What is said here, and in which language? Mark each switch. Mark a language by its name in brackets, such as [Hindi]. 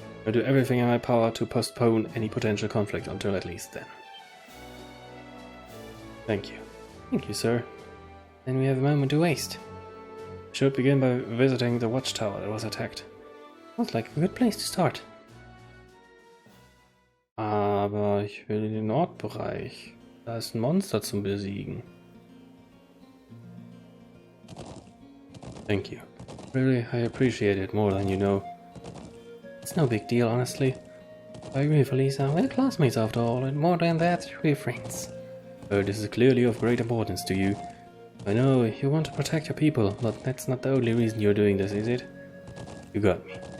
[English] I'll do everything in my power to postpone any potential conflict until at least then. Thank you. Thank you, sir. Then we have a moment to waste. We should begin by visiting the watchtower that was attacked. Sounds like a good place to start. [German] Aber ich will in den Nordbereich. Da ist ein Monster zum Besiegen. [English] Thank you. Really, I appreciate it more than you know. It's no big deal, honestly. I agree, Felisa. We're classmates after all, and more than that, we're friends. This is clearly of great importance to you. I know you want to protect your people, but that's not the only reason you're doing this, is it? You got me.